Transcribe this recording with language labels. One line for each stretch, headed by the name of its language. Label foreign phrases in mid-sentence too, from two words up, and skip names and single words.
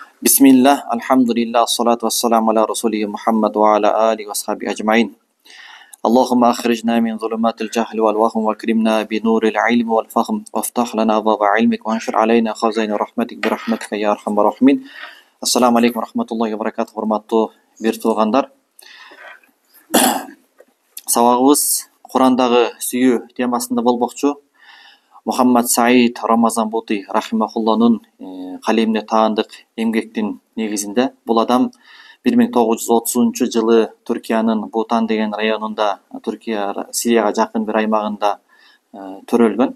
Arabic: بسم الله الحمد لله الصلاة والسلام على رسوله محمد وعلى آله وصحبه أجمعين. اللهم أخرجنا من ظلمات الجهل والوهم وأكرمنا بنور العلم والفهم وافتح لنا أبواب علمك وانشر علينا خزائن رحمتك برحمتك يا أرحم الراحمين. السلام عليكم ورحمة الله وبركاته.
Kyrgyz: Hurmаттуу бир туугандар. Сабагыбыз Курандагы сүйүү темасында болмокчу. Мухаммад Саид Рамазан Бути рахимахулланын калемине таандык эмгектин негизинде бул адам 1930 жылы Түркиянын Бутан деген районунда, Түркия Сирияга жакын бир аймагында төрөлгөн.